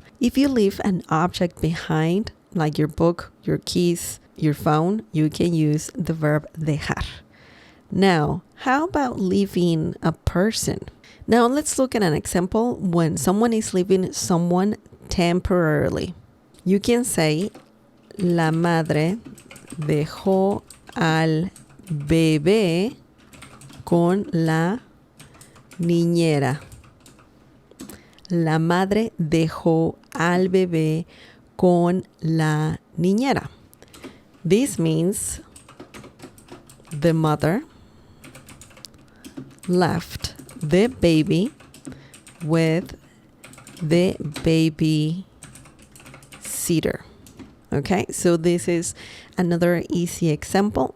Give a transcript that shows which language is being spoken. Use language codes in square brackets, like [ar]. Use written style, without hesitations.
[en] If you leave an object behind, like your book, your keys, your phone, you can use the verb dejar. Now, how about leaving a person? Now, let's look at an example when someone is leaving someone temporarily. [es] You can say, la madre dejó al bebé con la niñera. La madre dejó al bebé con la niñera. [en] This means the mother left the baby with the baby sitter. Okay, so this is another easy example.